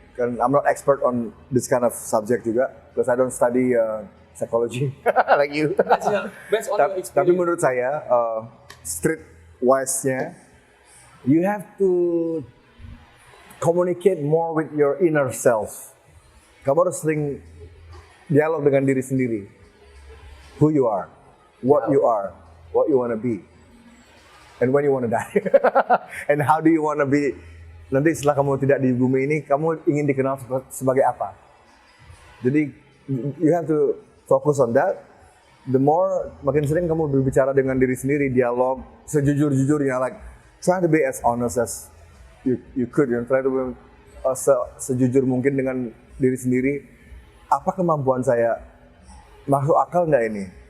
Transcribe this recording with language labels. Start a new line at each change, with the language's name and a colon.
English: Kan I'm not expert on this kind of subject juga, because I don't study psychology like you. Based on your experience.
Indonesian: Tapi menurut saya streetwise-nya,
English: you have to communicate more with your inner self.
Indonesian: Kamu harus sering dialog dengan diri sendiri.
English: Who you are, what you are, what you want to be, and when you want to die, and how do you want to be.
Indonesian: Nanti setelah kamu tidak di bumi ini, kamu ingin dikenal sebagai apa.
English: Jadi you have to focus on that. The more,
Indonesian: makin sering kamu berbicara dengan diri sendiri, dialog sejujur-jujurnya,
English: like try to be
Indonesian: as honest as you could, try to be sejujur mungkin dengan diri sendiri. Apa kemampuan saya masuk akal nggak ini?